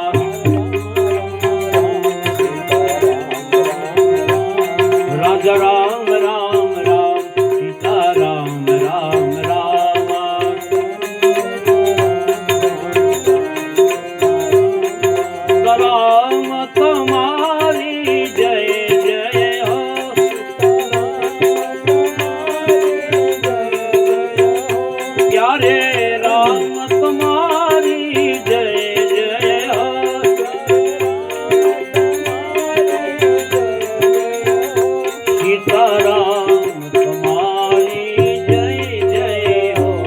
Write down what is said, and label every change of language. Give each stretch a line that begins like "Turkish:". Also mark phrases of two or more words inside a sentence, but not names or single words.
Gujarati: રાજા રામ રામ રામ સીતા રામ રામ રામ રામ તમારી જય જય હો
Hindi: प्यारे राम तुम्हारी जय जय हो सीता राम तुम्हारी जय जय हो